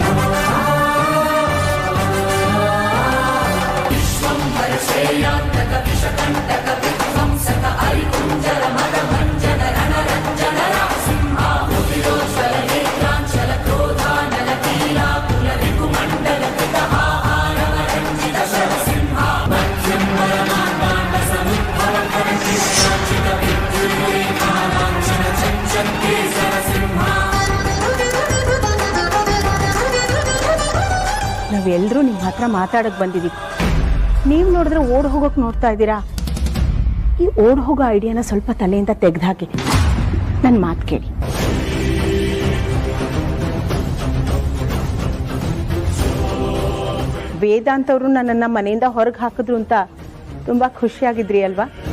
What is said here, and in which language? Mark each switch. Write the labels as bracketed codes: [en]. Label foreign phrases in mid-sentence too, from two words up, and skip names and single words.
[sa] विश्वंभर श्रेयान्तक विषकण्टक विध्वंसक अरिकुञ्जर मदभञ्जन रणरञ्जन रासिंहा रुधिरोज्ज्वल नेत्राञ्चल क्रोधानल कीलाकुल रिपुमण्डल कृतहा आरव रञ्जित शरसिंहा मध्यं परमाण्डाण्ड समुद्भव कविचित्राञ्चित विद्युल्लेखालाञ्छन चञ्चल केसर सिंहा [kn] ನಾವೆಲ್ಲರೂ ನಿಮ್ಮ ಹತ್ರ ಮಾತಾಡೋಕೆ ಬಂದಿದ್ದೀವಿ. ನೀವು ನೋಡಿದ್ರೆ ಓಡ್ ಹೋಗೋಕೆ ನೋಡ್ತಾ ಇದ್ದೀರಾ. ಈ ಓಡ್ ಹೋಗೋ ಐಡಿಯಾನ ಸ್ವಲ್ಪ ತಲೆಯಿಂದ ತೆಗೆದುಹಾಕಿ ನನ್ನ ಮಾತು ಕೇಳಿ. ವೇದಾಂತ್ ಅವರು ನನ್ನನ್ನು ಮನೆಯಿಂದ ಹೊರಗೆ ಹಾಕಿದ್ರು ಅಂತ ತುಂಬಾ ಖುಷಿಯಾಗಿದ್ರಿ ಅಲ್ವಾ?